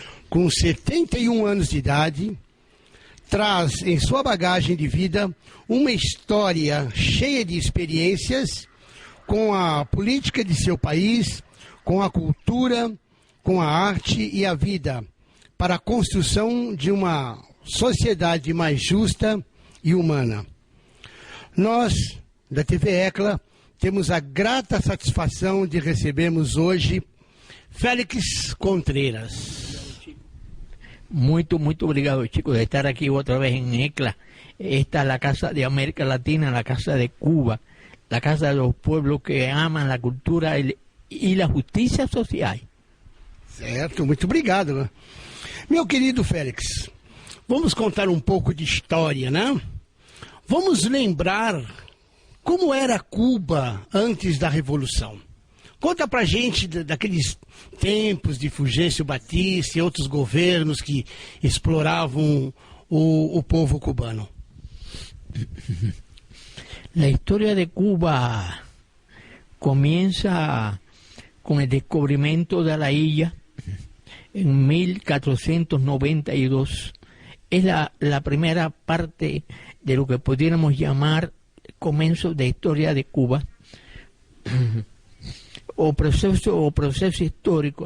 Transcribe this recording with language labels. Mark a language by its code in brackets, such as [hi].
[pt] Com 71 anos de idade, traz em sua bagagem de vida uma história cheia de experiências com a política de seu país, com a cultura, com a arte e a vida, para a construção de uma sociedade mais justa e humana. Nós, da TV Ecla, temos a grata satisfação de recebermos hoje Félix Contreras. Muito obrigado, [es] chicos, de estar aquí otra vez en ECLA. Esta es la casa de América Latina, la casa de Cuba, la casa de los pueblos que aman la cultura [pt] e a justiça social. Certo, muito obrigado. Meu querido Félix, vamos contar um pouco de história, né? Vamos lembrar como era Cuba antes da Revolução. Conta pra gente daqueles tempos de Fulgêncio Batista e outros governos que exploravam o povo cubano. [es] La historia de Cuba comienza con el descubrimiento de la isla en 1492. Es la primera parte de lo que pudiéramos llamar comienzo de historia de Cuba, o proceso histórico.